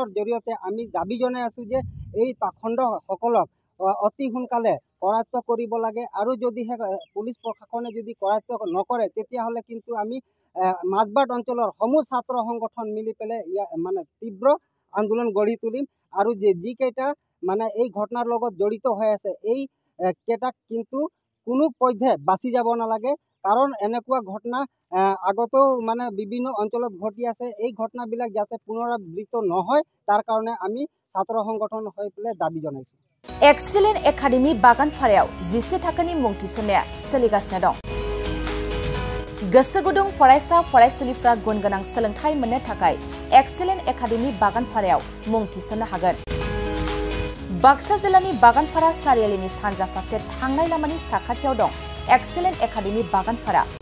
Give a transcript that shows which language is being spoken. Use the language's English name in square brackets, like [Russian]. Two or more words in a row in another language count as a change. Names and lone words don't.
[Assamese] জৰিয়তে আমি দাবী জনাই আছোঁ যে এই পাখণ্ডসকলক অতি সোনকালে কৰায়ত্ব কৰিব লাগে আৰু যদিহে পুলিচ প্ৰশাসনে যদি কৰায়ত্ব নকৰে তেতিয়াহ'লে কিন্তু আমি মাজবাট অঞ্চলৰ সমূহ ছাত্ৰ সংগঠন মিলি পেলাই মানে তীব্ৰ আন্দোলন গঢ়ি তুলিম আৰু যিকেইটা মানে এই ঘটনাৰ লগত জড়িত হৈ আছে এই কেইটাক কিন্তু কোনো পধ্যে বাচি যাব নালাগে। কাৰণ এনেকুৱা ঘটনা আগতেও মানে বিভিন্ন অঞ্চলত ঘটি আছে। এই ঘটনাবিলাক যাতে পুনৰাবৃত্ত নহয় তাৰ কাৰণে আমি ছাত্ৰ সংগঠন হৈ পেলাই দাবী জনাইছোঁ। [Bodo] एक्सिलेन्ट एकाडेमि बागानफारायाव 10 थाखोनि मुं थिसननाया सोलिगासिनो दं। गोसो गुदुं फरायसा फरायसुलिफ्रा गुन गोनां सोलोंथाइ मोननो थाखाय एक्सिलेन्ट एकाडेमि बागानफारायाव मुं थिसननो हागोन। बाक्सा जिल्लानि बागानफारा सारियालिनि सानजा फारसे थांनाय लामानि साखाथियाव दं एक्सिलेन्ट एकाडेमि बागानफारा।